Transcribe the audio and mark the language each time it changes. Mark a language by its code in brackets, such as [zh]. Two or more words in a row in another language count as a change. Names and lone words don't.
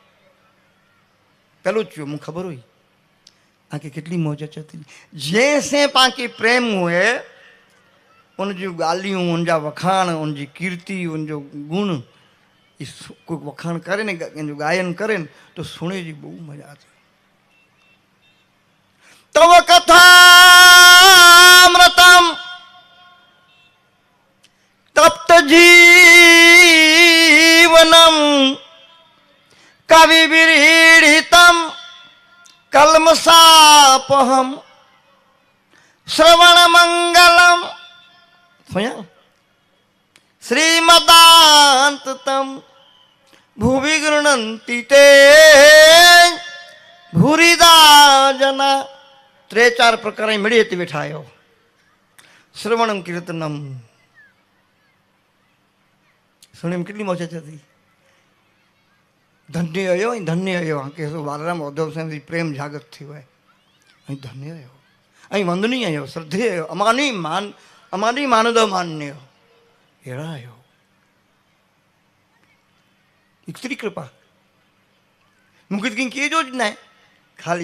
[sd] पहलो चयो मूंखे ख़बर हुई तव्हांखे केतिरी मौज अचे थी जैसे पाण प्रेम हुए उन जूं ॻाल्हियूं उन जा वखाण उन जी कीर्ति उन जो गुण कोई वखाण करे न जो गायन करे तो सुने जी बहु मजा अचे [sa] तव कथामृतम तप्त जीवनम कवि विरीडितम कलमसापहम श्रवण मंगलम श्रीमदांततम भुवि गृह्णन्ति ते भूरिदा जना [sd] त्रे चार प्रकार मिड़ी थी वेठा आयो [sa] श्रवणम कीर्तनम [sd] सुने में कितनी मौज अचे थी धन्य आयो धन्य आयो के वालराम उद्धव साईं जी प्रेम जागृत थी है धन्य आयो वंदनीय आयो श्रद्धेय आयो अमानी मानद मान्य अड़ा आयो [hi] इतनी कृपा मुझे कहीं किए [sd] जो न खाली